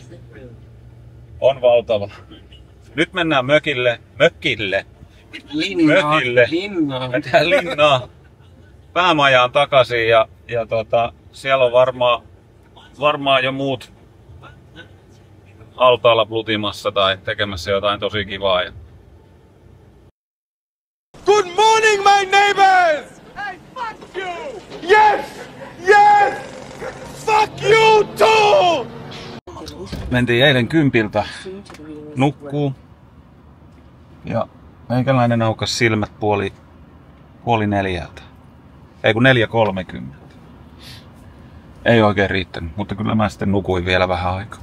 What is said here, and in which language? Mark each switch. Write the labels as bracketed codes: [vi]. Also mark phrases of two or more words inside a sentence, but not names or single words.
[fi] On valtava. Nyt mennään mökille. Mennään linnaan. Päämajaan takaisin ja siellä on varmaan jo muut altaalla plutimassa tai tekemässä jotain tosi kivaa. [en] Good morning, my neighbors! Hey, fuck you! Yes! Yes! Fuck you too! [fi] Mentiin eilen 10 nukkuu. Ja meikäläinen aukas silmät puoli 4. Ei kun 4:30. Ei oikein riittänyt, mutta kyllä mä sitten nukuin vielä vähän aikaa.